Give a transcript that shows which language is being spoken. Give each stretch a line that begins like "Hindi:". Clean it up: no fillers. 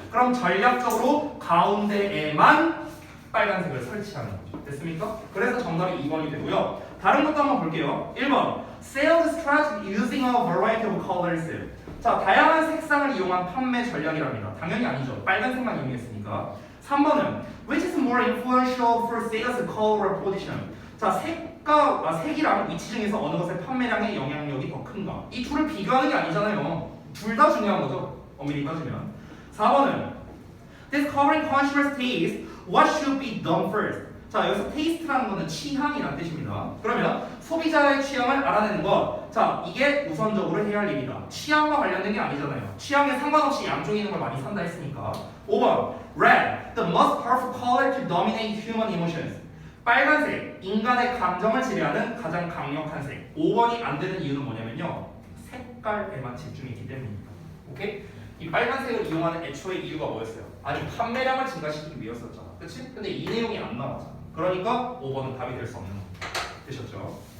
Korean: 그럼 전략적으로 가운데에만 빨간색을 설치하는 거죠. 됐습니까? 그래서 정답이 2번이 되고요.
English: 다른 것도 한번 볼게요. 1번 Sales strategy using a variety of colors.
Korean: 자, 다양한 색상을 이용한 판매 전략이랍니다. 당연히 아니죠. 빨간색만 이용했으니까.
English: 3번은 Which is more influential for sales color or position?
Korean: 자, 색이랑 위치 중에서 어느 것의 판매량의 영향력이 더 큰가? 이 둘을 비교하는 게 아니잖아요. 둘 다 중요한 거죠. 엄밀히 따지면. 4번은
English: Discovering consumers' taste, what should be done first?
Korean: 자, 여기서 taste라는 거는 취향이라는 뜻입니다. 그러면 소비자의 취향을 알아내는 것. 자, 이게 우선적으로 해야 할 일이다. 취향과 관련된 게 아니잖아요. 취향에 상관없이 양쪽에 있는 걸 많이 산다 했으니까.
English: 5번 Red, the most powerful color to dominate human emotions.
Korean: 빨간색, 인간의 감정을 지배하는 가장 강력한 색. 5번이 안 되는 이유는 뭐냐면요. 색깔에만 집중했기 때문입니다. 오케이? 이 빨간색을 이용하는 애초의 이유가 뭐였어요? 아니, 판매량을 증가시키기 위해서였잖아. 그치? 근데 이 내용이 안 나왔잖아. 그러니까 5번은 답이 될 수 없는 겁니다. 되셨죠?